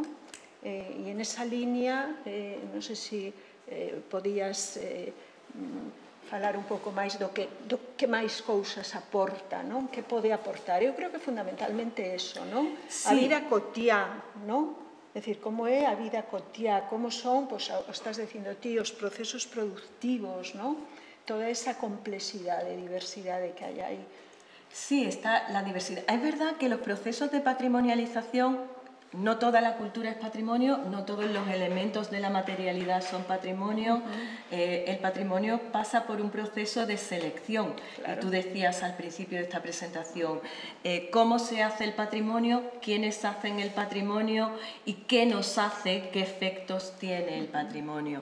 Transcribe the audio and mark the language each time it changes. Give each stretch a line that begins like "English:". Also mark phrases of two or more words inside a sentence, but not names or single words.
Galician: E en esa línea, non sei se podías falar un pouco máis do que máis cousas aporta, non? Que pode aportar? Eu creo que fundamentalmente eso, non? A vida cotiá, non? É dicir, como é a vida cotiá, como son, pois, estás dicindo ti, os procesos productivos, non? Toda esa complexidade, diversidade que hai aí.
Spanish: Sí, está la diversidad. Es verdad que los procesos de patrimonialización, no toda la cultura es patrimonio, no todos los elementos de la materialidad son patrimonio. El patrimonio pasa por un proceso de selección. Claro. Y tú decías al principio de esta presentación, cómo se hace el patrimonio, quiénes hacen el patrimonio y qué nos hace, qué efectos tiene el patrimonio.